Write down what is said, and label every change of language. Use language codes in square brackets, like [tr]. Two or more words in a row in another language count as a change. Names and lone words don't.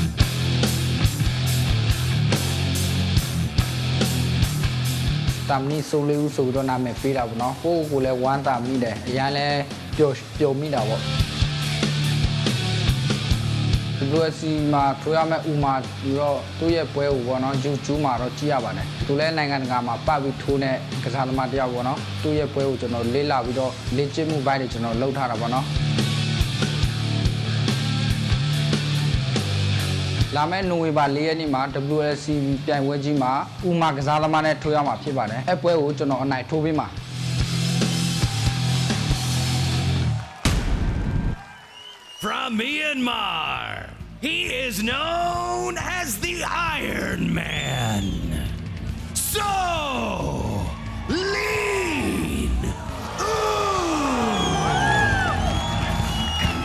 [my] တမ်နီစိုးလေးဦးဆိုတော့နာမည်ပေးတာပေါ့နော်ကိုကိုလဲဝမ်းသာမိတယ်အရင်လဲပျော်မိတာပေါ့WLC မှာထိုးရမယ့်ဥမာပြီးတော့သူ့ရဲ့ပွဲကိုပေါ့နော် YouTube မှာတော့ကြည့်ရပါတယ်သူလည်းနိုင်ငံတကာမှာပတ်ပြီးထိုးတဲ့ကစားသမားတယောက်ပေါ့နော်သူ့ရဲ့ပွဲကိုကျွန်တော်လေ့လာပြီးတော့လေ့ကျင့်မှုပိုင်းတွေကျွန်တော်လုပ်ထားတာပေါ့နော် လာမယ့်နိုဝင်ဘာ4ရက်နေ့မှာ WLC ပြိုင်ပွဲကြီးမှာဥမာကစားသမားနဲ့ထိုးရမှာဖြစ်ပါတယ်အဲပွဲကိုကျွန်တော်အနိုင်ထိုးပေးမှာ [en] From Myanmar, he is known as the Iron Man. So lean.